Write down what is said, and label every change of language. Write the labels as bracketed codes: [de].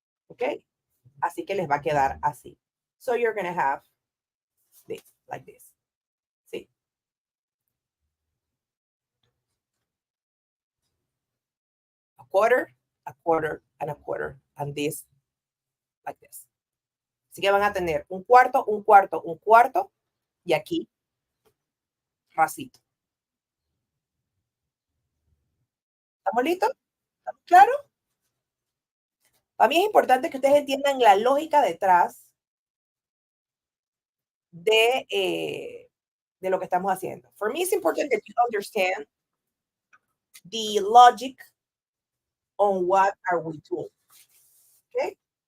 [es] Okay, así que les va a quedar así. [en] So you're going to have this, like this. See? A quarter, a quarter, and a quarter. And this, like this. [es] Así que van a tener 1/4, 1/4, 1/4. Y aquí, racito. ¿Estamos listos? ¿Estamos claros? Para mí es importante que ustedes entiendan la lógica detrás de lo que estamos haciendo. [en] For me, it's important that you understand the logic on what are we doing. Okay?